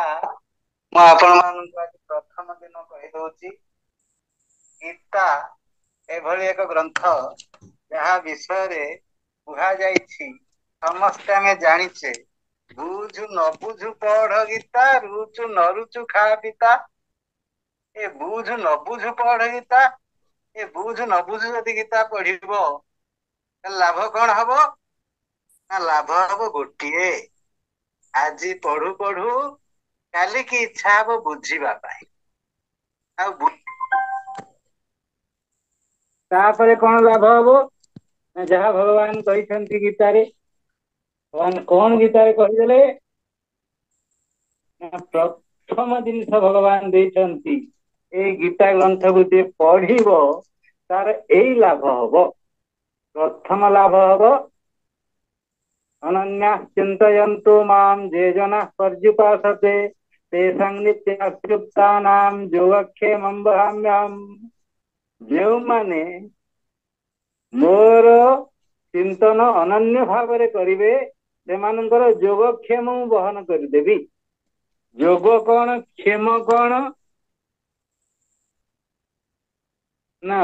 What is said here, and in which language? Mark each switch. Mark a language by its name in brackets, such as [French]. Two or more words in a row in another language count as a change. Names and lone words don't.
[Odia] ମୁଁ ଆପଣ ମାନଙ୍କୁ ଆଜି ପ୍ରଥମ ଦିନ କହି ଦେଉଛି। ଗୀତା ଏଭଳି ଏକ ଗ୍ରନ୍ଥ ଯାହା ବିଷୟରେ କୁହା ଯାଇଛି ସମସ୍ତ ଆମେ ଜାଣିଛେ। ବୁଝୁ ନ ବୁଝୁ ପଢ଼ ଗୀତା, ରୁଚୁ ନ ରୁଚୁ ଖା ପିତା। ଏ ବୁଝୁ ନ ବୁଝୁ ପଢ଼ ଗୀତା, ଏ ବୁଝୁ ନ ବୁଝୁ ଯଦି ଗୀତା ପଢ଼ିବୁ ଲାଭ କଣ ହେବ ନା? ଲାଭ ହେବ ଗୋଟିଏ, ଆଜି ପଢ଼ୁ ପଢ଼ୁ କାଲି କି ଇଚ୍ଛା ହେବ ବୁଝିବା ପାଇଁ। ତାପରେ କଣ ଲାଭ ହେବ ନା? ଯାହା ଭଗବାନ କହିଛନ୍ତି ଗୀତାରେ, ଭଗବାନ କଣ ଗୀତାରେ କହିଦେଲେ ନା? ପ୍ରଥମ ଜିନିଷ ଭଗବାନ ଦେଇଛନ୍ତି ଏ ଗୀତା ଗ୍ରନ୍ଥକୁ ଯେ ପଢ଼ିବ ତାର ଏଇ ଲାଭ हबो। ପ୍ରଥମ ଲାଭ ହେବ [Sanskrit] अनन्या चिंतयन्तु माम जे जना पर्युपासते तेषां नित्यमच्युतानां योगक्षेमं वहाम्यहम्। [Odia] ଯୋ ମାନେ ମୋର ଚିନ୍ତନ ଅନନ୍ୟ ଭାବରେ କରିବେ ସେମାନଙ୍କର ଯୋଗକ୍ଷେମ ବହନ କରିଦେବି। ଯୋଗ କଣ, କ୍ଷେମ କଣ ନା?